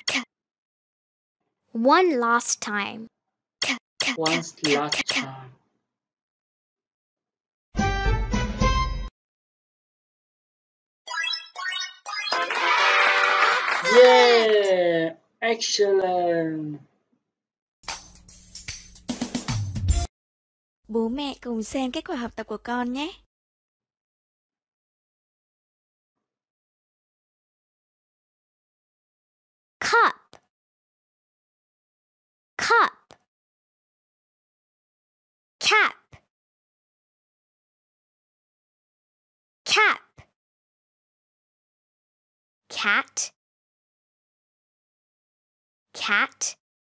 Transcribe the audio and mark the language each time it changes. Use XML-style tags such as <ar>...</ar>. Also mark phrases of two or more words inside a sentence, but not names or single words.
<en>one last time, Once last time. Yeah. Excellent.</en> <vi>Bố mẹ cùng xem kết quả học tập của con nhé.</vi> <en>cup, cup, cap, cap, cat, cat,</en>